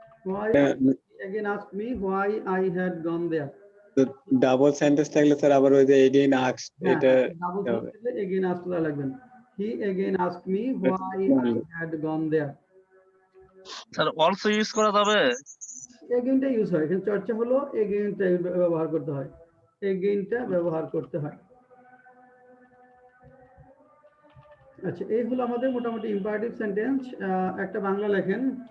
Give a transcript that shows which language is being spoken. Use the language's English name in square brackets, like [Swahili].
[English] Why again asked me why I had gone there. [Bangla] Double sentence থাকলে sir আবার ওই যে [English] again asked [Bangla] এটা ডাবল সেন্টেন্সে [English] again asked [Bangla] লাগবেন। [English] He again asked me why I had gone there. [Bangla] Sir also use করা যাবে? এগেইনটা use হয়। এখানে চর্চা হলো এগেইনটা ব্যবহার করতে হয়। এগেইনটা ব্যবহার করতে হয়। আচ্ছা, এই হলো আমাদের মোটামুটি ইম্পারেটিভ সেন্টেন্স। একটা বাংলা লেখেন।